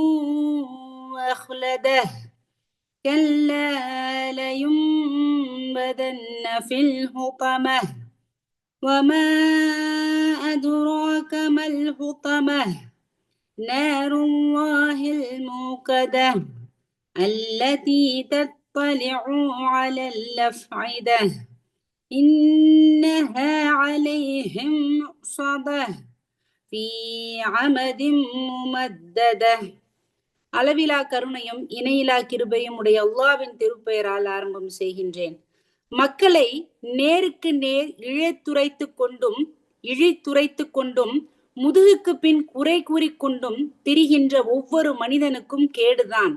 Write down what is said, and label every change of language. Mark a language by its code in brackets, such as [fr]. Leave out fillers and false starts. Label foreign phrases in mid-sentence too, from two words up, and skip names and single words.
[ar] أخلده كلا لينبذن في الحطمة وما أدراك ما الحطمة نار الله الموقدة التي تطلع على الأفئدة إنها عليهم مؤصدة في عمد ممددة. [ta] அளவிலா கருணையும் இணையிலா கிருபையும் உடைய அல்லாஹ்வின் திருப்பெயரால் ஆரம்பம் செய்கின்றேன். மக்களை நேருக்கு நேர் இழித்துரைத்து கொண்டும் முதுகுக்கு பின் குறை கூறிக்கொண்டும் திரிகின்ற ஒவ்வொரு மனிதனுக்கும் கேடுதான்.